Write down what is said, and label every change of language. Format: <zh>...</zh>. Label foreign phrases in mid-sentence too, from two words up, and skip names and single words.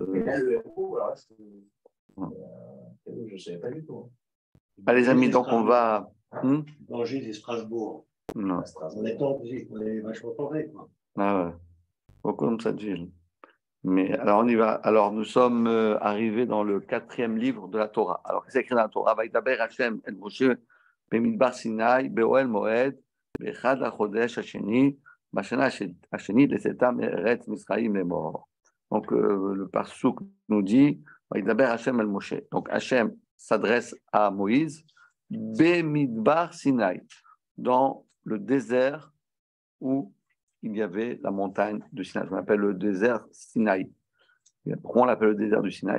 <fr>Mais là, le héros, alors là, je ne savais pas du tout. Allez, les amis, donc on va. Danger des Strasbourg. Non. On est vachement tombés, quoi. Ah ouais. Beaucoup comme ça, Gilles. Mais alors, on y va. Alors, nous sommes arrivés dans le 4e livre de la Torah. Alors, c'est écrit dans la Torah.</fr> <he>וידבר השם אל משה במדבר סיני באהל מועד באחד החדש השני בשנה השנית לצאתם ארץ מצרים לאמר.</he> <fr>Donc, le pasuk nous dit</fr> <he>וידבר השם אל משה.</he> <fr>Donc, Hashem s'adresse à Moïse</fr> <he>במדבר סיני,</he> <fr>dans le désert où il y avait la montagne de Sinaï. On appelle le désert Sinaï. Pourquoi on l'appelle le désert du Sinaï?</fr>